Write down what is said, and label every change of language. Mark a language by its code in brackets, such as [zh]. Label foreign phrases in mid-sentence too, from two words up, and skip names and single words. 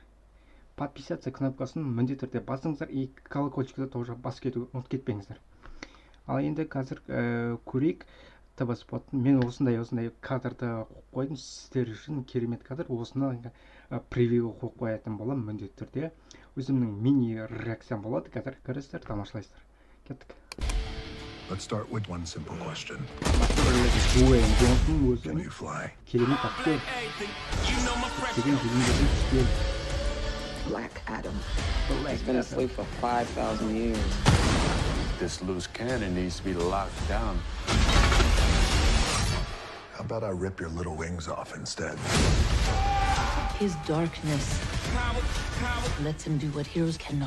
[kk] Подписаться кнопкасын міндетті түрде басыңыздар, [ru] и колокольчикті тоже [kk] басып кетуге ұмытып кетпеңіздер. Ал енді қазір көрейік ТВ спотын. Мен осындай кадрды қойып қойдым, сіздер үшін керемет кадр. Осыны превью қойып қоятын болам міндетті түрде. Өзімнің мини реакциям болады. Қазір көресіздер, тамашалайсыздар. Кеттік. [en] Let's start with one simple question. [kk] Дуэйн Джонсон [en] Can you fly? [kk] керемет актер. [en] Black Adam. He's been asleep for 5,000 years. This loose cannon needs to be locked down. How about I rip your little wings off instead? His darkness lets him do what heroes cannot.